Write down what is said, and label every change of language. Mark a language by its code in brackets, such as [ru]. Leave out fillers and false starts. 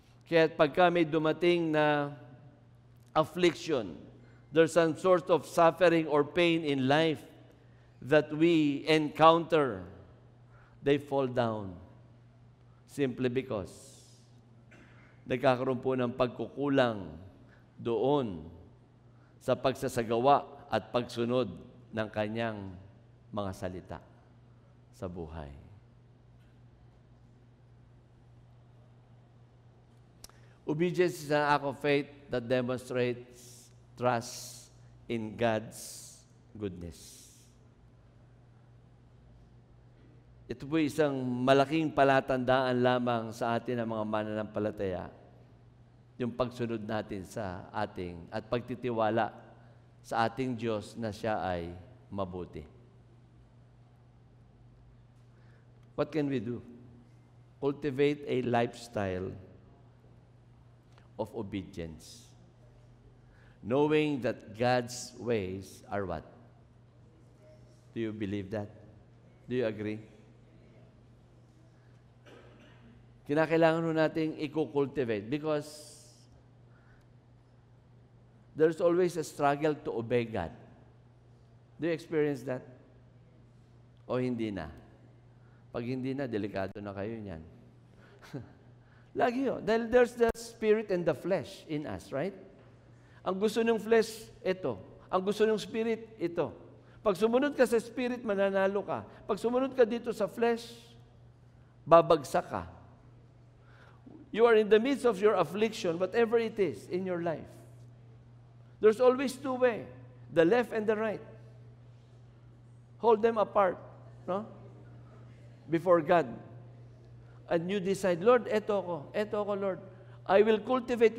[tl] Kaya pagka may dumating na affliction, [en] there's some sort of suffering or pain in life that we encounter, they fall down simply because [tl] nagkakaroon po ng pagkukulang doon sa pagsasagawa at pagsunod ng kanyang mga salita sa buhay. [en] Obedience is an act of faith that demonstrates trust in God's goodness. [tl] Ito po isang malaking palatandaan lamang sa atin ng mga mananampalataya, yung pagsunod natin sa ating at pagtitiwala sa ating Diyos na Siya ay mabuti. [en] What can we do? Cultivate a lifestyle of obedience, knowing that God's ways are what? Do you believe that? Do you agree? [tl] Kinakailangan nun nating [en] i-cultivate because there's always a struggle to obey God. Do you experience that? [tl] O hindi na? Pag hindi na, delikado na kayo niyan. Lagi yun. Dahil [en] there's the spirit and the flesh in us, right? [tl] Ang gusto ng flesh, ito. Ang gusto ng spirit, ito. Pag sumunod ka sa spirit, mananalo ka. Pag sumunod ka dito sa flesh, babagsak ka. [en] You are in the midst of your affliction, whatever it is in your life. There's always two ways, the left and the right. Hold them apart, no? Before God. And you decide, Lord, [tl] eto ako, [en] Lord. I will cultivate.